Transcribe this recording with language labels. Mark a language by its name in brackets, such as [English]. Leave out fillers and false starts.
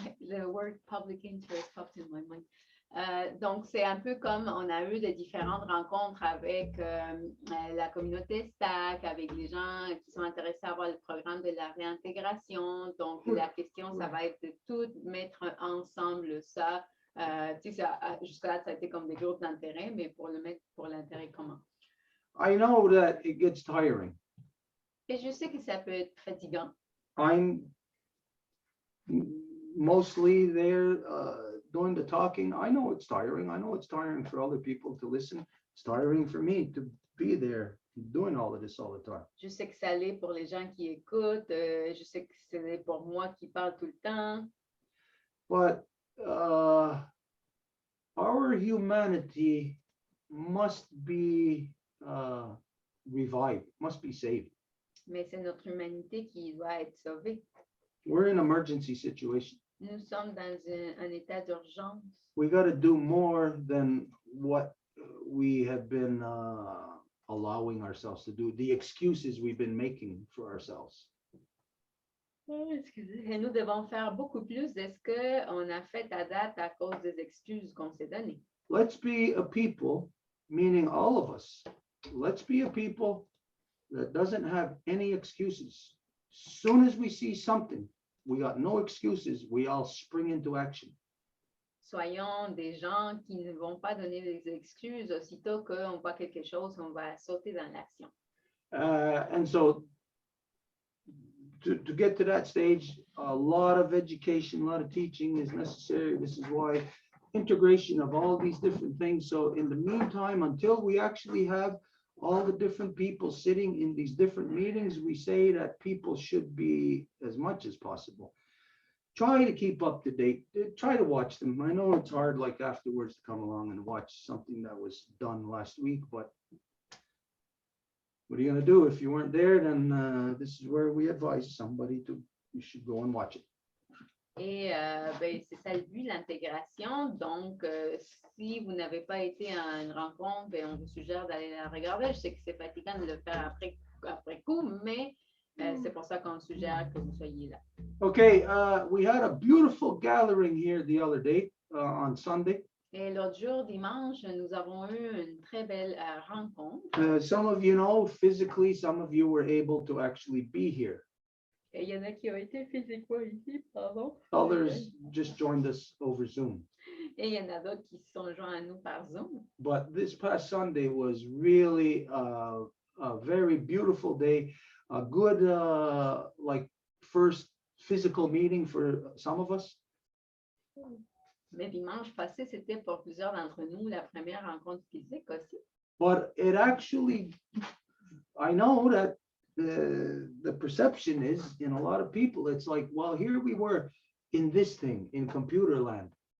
[English] The word public interest popped in my mind. [French] Donc, c'est un peu comme on a eu de différentes rencontres avec la communauté STAC, avec les gens qui sont intéressés à voir le programme de la réintégration. Donc, la question, ça va être de tout mettre ensemble ça. Jusqu'à là, ça a été comme des groupes d'intérêt, mais pour le mettre pour l'intérêt commun. [English] I know that it gets tiring. [French] Et je sais que ça peut être fatigant. [English] I'm mostly there doing the talking. I know it's tiring. I know it's tiring for other people to listen. It's tiring for me to be there doing all of this all the time. [French] Je sais que ça l'est pour les gens qui écoutent. Je sais que c'est pour moi qui parle tout le temps. [English] But our humanity must be revived, must be saved. [French] Mais c'est notre humanité qui doit être sauvée. [English] We're in an emergency situation. [French] Nous sommes dans un état d'urgence. [English] We got to do more than what we have been allowing ourselves to do, the excuses we've been making for ourselves. [French] Et nous devons faire beaucoup plus de ce qu'on a fait à date à cause des excuses qu'on s'est données. [English] Let's be a people, meaning all of us. Let's be a people that doesn't have any excuses. As soon as we see something, we got no excuses. We all spring into action. [French] Soyons des gens qui ne vont pas donner des excuses aussitôt qu'on voit quelque chose, on va sauter dans l'action. [English] And so to get to that stage, a lot of education, a lot of teaching is necessary. This is why integration of all these different things. So in the meantime, until we actually have all the different people sitting in these different meetings, we say that people should be, as much as possible, try to keep up to date, try to watch them. I know it's hard, like afterwards, to come along and watch something that was done last week, but what are you going to do? If you weren't there, then this is where we advise somebody to, you should go and watch it. [French] Et c'est ça le but, l'intégration. Donc, si vous n'avez pas été à une rencontre, on vous suggère d'aller la regarder. Je sais que c'est fatigant de le faire après coup, mais c'est pour ça qu'on suggère que vous soyez là. [English] Okay, we had a beautiful gathering here the other day on Sunday. [French] Et l'autre jour, dimanche, nous avons eu une très belle rencontre. [English] Some of you know physically, some of you were able to actually be here. [French] Et il y en a qui ont été physiquement ici, pardon. [English] Others just joined us over Zoom. [French] Et il y en a d'autres qui se sont joints à nous par Zoom. [English] But this past Sunday was really a very beautiful day, a good, like, first physical meeting for some of us. [French] Mais dimanche passé, c'était pour plusieurs d'entre nous la première rencontre physique aussi. [English] But it actually, I know that the perception is in a lot of people, it's like, well, here we were in this thing, in computer land.